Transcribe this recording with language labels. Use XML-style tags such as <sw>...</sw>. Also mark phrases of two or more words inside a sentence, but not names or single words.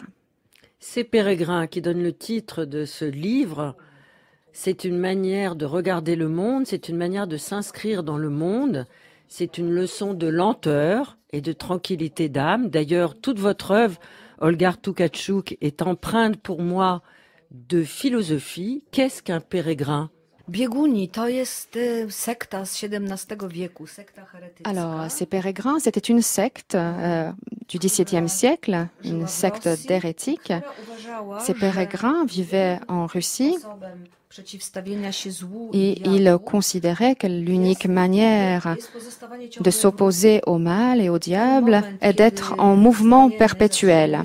<fr>Ces pérégrins qui donnent le titre de ce livre, c'est une manière de regarder le monde, c'est une manière de s'inscrire dans le monde, c'est une leçon de lenteur et de tranquillité d'âme. D'ailleurs, toute votre œuvre, Olga Tokarczuk, est empreinte pour moi de philosophie. Qu'est-ce qu'un pèrerin ?</fr> <pl>Bieguni, to jest sekta z XVII wieku, sekta heretycka.</pl> <fr>Alors, ces pérégrins, c'était une secte du XVIIe siècle, une secte d'hérétiques. Ces pérégrins vivaient en Russie et ils considéraient que l'unique manière de s'opposer au mal et au diable est d'être en mouvement perpétuel.</fr>